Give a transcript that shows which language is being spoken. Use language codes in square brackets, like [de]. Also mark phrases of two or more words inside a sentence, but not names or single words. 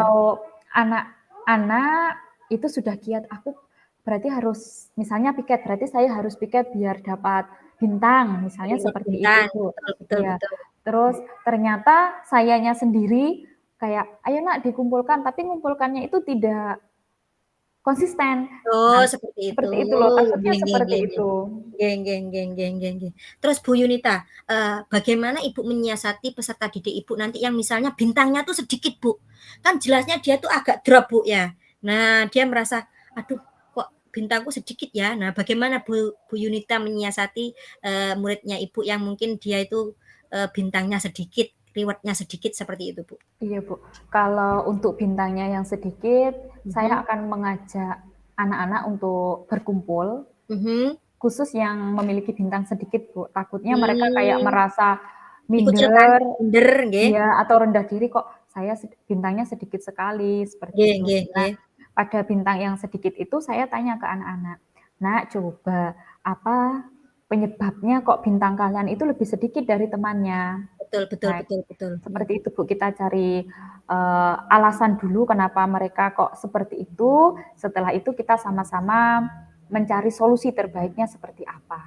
[id] kalau anak-anak itu sudah giat, aku berarti harus misalnya piket, berarti saya harus piket biar dapat bintang, misalnya reward seperti itu, bintang, Bu. betul betul Iya, betul. terus ternyata sayanya sendiri kayak, "Ayo Nak dikumpulkan," tapi ngumpulkannya itu tidak konsisten. Oh, Nah, seperti itu. seperti itu loh, takutnya [jv] Nggih nggih [id] seperti [jv] nggih nggih. [id] itu. [jv] Nggih nggih nggih nggih nggih nggih. [id] Terus Bu Yunita, bagaimana Ibu menyiasati peserta didik Ibu nanti yang misalnya bintangnya tuh sedikit, Bu? Kan jelasnya dia tuh agak drop, Bu, ya. Nah, dia merasa, "Aduh, kok bintangku sedikit ya?" Nah, bagaimana Bu Yunita menyiasati, muridnya Ibu yang mungkin dia itu, bintangnya sedikit, reward-nya sedikit seperti itu, Bu? Iya, Bu. Kalau untuk bintangnya yang sedikit, Mhm saya akan mengajak anak-anak untuk berkumpul, mhm. khusus yang memiliki bintang sedikit, Bu. Takutnya mereka kayak Mmm, merasa dikucilkan, minder, minder nggih. iya, atau rendah diri, "Kok saya bintangnya sedikit sekali," seperti Nggih itu. nggih Nah, nggih. pada bintang yang sedikit itu saya tanya ke anak-anak, "Nak, coba apa penyebabnya kok bintang kalian itu lebih sedikit dari temannya?" Betul betul Nah, betul betul, mhm. seperti itu, Bu, kita cari, alasan dulu kenapa mereka kok seperti itu, setelah itu kita sama-sama mencari solusi terbaiknya seperti apa.